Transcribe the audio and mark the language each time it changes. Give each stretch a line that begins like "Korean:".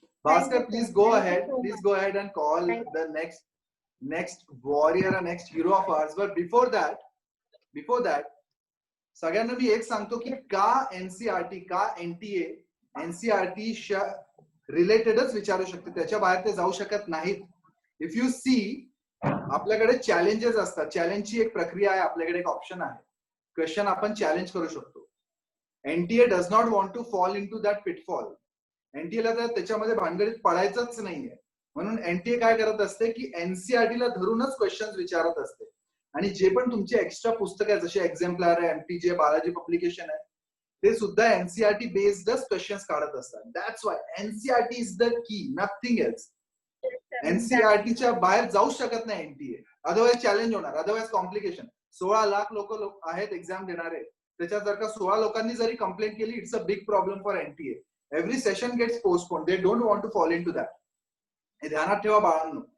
English: Bhaskar, please go ahead. Please go ahead and call the next warrior and next hero of ours. But before that,
Marathi: सगळ्यांना मी एक सांगतो की का NCERT, का NTA NCERT रिलेटेडच विचारू शकते, त्याच्या बाहेर ते जाऊ शकत नाहीत.
English: if you see,
Marathi: आपल्याकडे चॅलेंजेस असतात. चॅलेंजची एक प्रक्रिया आहे, आपल्याकडे एक ऑप्शन आहे. क्वेश्चन आपण चॅलेंज करू शकतो.
English: NTA does not want to fall into that pitfall.
Marathi: एनटीएला तर त्याच्यामध्ये भानगडीत पडायचंच नाहीये. म्हणून एनटीए काय करत असते की एनसीईआरटीला धरूनच क्वेश्चन विचारत असते. आणि जे पण तुमचे एक्स्ट्रा पुस्तक आहे, जसे एक्झाम्पलर आहे, एमपीजे बालाजी पब्लिकेशन आहे, ते सुद्धा एनसीईआरटी बेस्डच क्वेश्चन्स काढत असतात.
English: That's why NCERT is the key, nothing else.
Marathi: एनसीईआरटीच्या बाहेर जाऊ शकत नाही एनटीए. अदरवाईज चॅलेंज होणार, अदरवाईज कॉम्प्लिकेशन. 16 लाख लोक आहेत एक्झाम देणारे. त्याच्यात जर का 16 लोकांनी जरी कंप्लेंट केली,
English: It's a big problem for NTA. Every session gets postpone. They don't want to fall into that.
Marathi: हे ध्यानात ठेवा बाळांनो.